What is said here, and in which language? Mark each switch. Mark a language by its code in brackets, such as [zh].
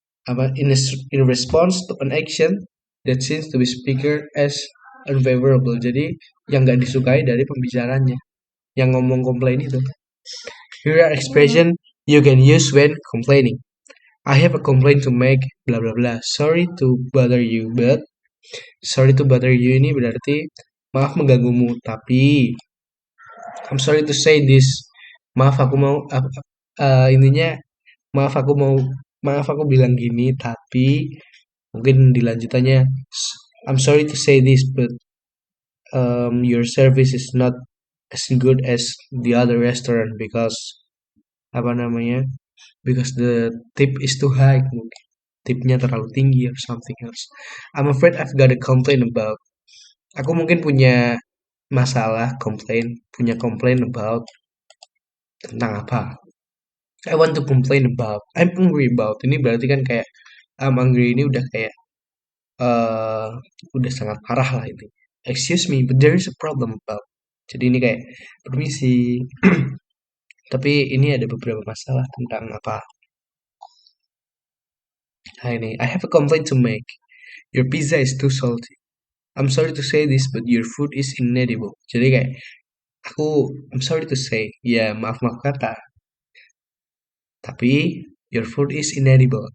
[en] In response to an action that seems to be speaker as unfavorable. [id] Jadi yang nggak disukai dari pembicaranya, yang ngomong komplain itu. [en] Here are expression you can use when complaining. I have a complaint to make, bla bla bla. Sorry to bother you, but sorry to bother you [id] ini berarti maaf mengganggumu, tapi [en] I'm sorry to say this. [id] Maaf aku mau intinya maaf aku bilang gini, tapi mungkin dilanjutannya [en] I'm sorry to say this, but your service is not as good as the other restaurant because apa namanya? Because the tip is too high. [id] Mungkin tipnya terlalu tinggi [en] or something else. I'm afraid I've got a complaint about. [id] Aku mungkin punya masalah punya [en] complain about [id] tentang apa? [en] I want to complain about. I'm angry about. [id] Ini berarti kan kayak [en] I'm angry [id] ini udah kayak eh udah sangat parah lah itu. [en] Excuse me, but there is a problem about. [id] Jadi ini kayak permisi. Tapi ini ada beberapa masalah tentang apa? Nah ini, [en] I have a complaint to make. Your pizza is too salty. I'm sorry to say this, but your food is inedible. [id] Jadi kayak aku, [en] I'm sorry to say, [id] ya maaf kata, tapi [en] your food is inedible.